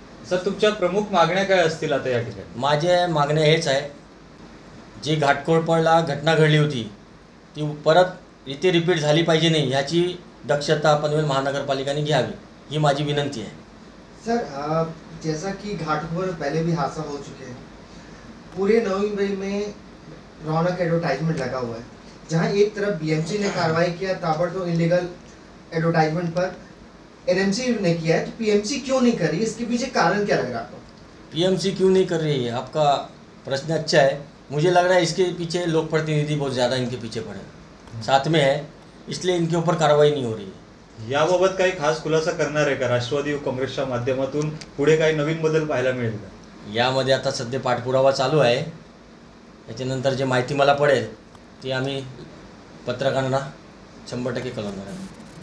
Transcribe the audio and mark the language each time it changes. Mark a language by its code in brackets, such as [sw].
[mr] Sir, तुमच्या प्रमुख मागण्या काय असतील आता या ठिकाणी? माझ्या मागण्या हेच आहे, जी घाटकोपरला घटना घडली होती ती परत इथे रिपीट झाली पाहिजे नाही, ह्याची दक्षता पनवेल महानगरपालिकाने घ्यावी ही माझी विनंती आहे। [hi] सर जैसा कि घाटों पर पहले भी हादसा हो चुके हैं, पूरे नवी मुंबई में रौनक एडवर्टाइजमेंट लगा हुआ है, जहां एक तरफ बीएमसी ने कार्रवाई किया ताबड़तोड़ इलीगल एडवर्टाइजमेंट पर, एनएमसी ने किया है, तो पीएमसी क्यों नहीं कर रही? इसके पीछे कारण क्या लग रहा है आपको? पीएमसी क्यों नहीं कर रही है, आपका प्रश्न अच्छा है। मुझे लग रहा है इसके पीछे लोक प्रतिनिधि बहुत ज़्यादा इनके पीछे पड़े साथ में है, इसलिए इनके ऊपर कार्रवाई नहीं हो रही है। [mr] याबाबत काही खास खुलासा करणार आहे का राष्ट्रवादी काँग्रेसच्या माध्यमातून? पुढे काही नवीन बदल पाहायला मिळेल का? यामध्ये आता सध्या पाठपुरावा चालू आहे, याच्यानंतर जे माहिती मला पडेल ती आम्ही पत्रकारांना 100% कळवणार आहे।